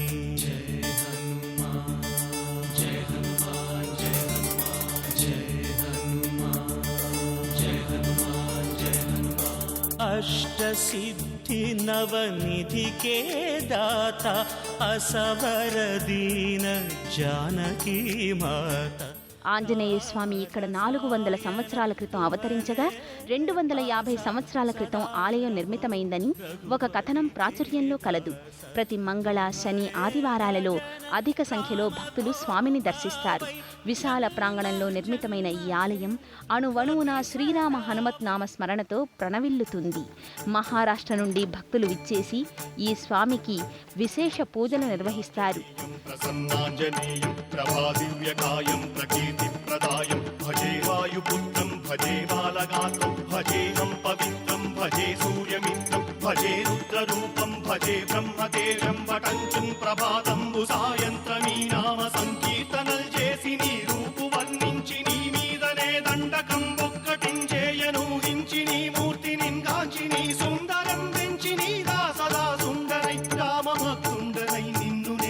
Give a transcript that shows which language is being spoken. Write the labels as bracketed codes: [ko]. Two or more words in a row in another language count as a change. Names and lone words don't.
[hi] जय हनुमान जय हनुमान जय हनुमान जय हनुमान जय हनुमान जय हनुमान। अष्ट सिद्धि नवनिधि के दाता असवर दीन जानकी माता। [te] ఆంజనేయ స్వామి ఇక్కడ 400 సంవత్సరాల క్రితం అవతరించగా 250 సంవత్సరాల క్రితం ఆలయం నిర్మితమైందని ఒక కథనం ప్రాచుర్యంలో కలదు. ప్రతి మంగళ శని ఆదివారాలలో అధిక సంఖ్యలో భక్తులు స్వామిని దర్శిస్తారు. విశాల ప్రాంగణంలో నిర్మితమైన ఈ ఆలయం అణువణువున శ్రీరామ హనుమత్ నామ స్మరణతో ప్రణవిల్లుతుంది. మహారాష్ట్ర నుండి భక్తులు విచ్చేసి ఈ స్వామికి విశేష పూజలు నిర్వహిస్తారు. [sa] प्रदायं भजे वायुपुत्रं भजे बालगात्रं भजेऽहं पवित्रं भजे सूर्यमित्रं भजे रुद्ररूपं भजे ब्रह्मदेवं वटञ्चं [te] ప్రభాతంబు సాయంత్రమీ నామ సంకీర్తనల్ చేసి నీ రూపు వర్ణించి నీ మీదనే దండకం ఒక్కటించేయనూహించి నీ మూర్తి నింగాంచి నీ సుందరం పెంచి నీ దాసదా సుందరై రామ భక్తుండనై నిన్ను నే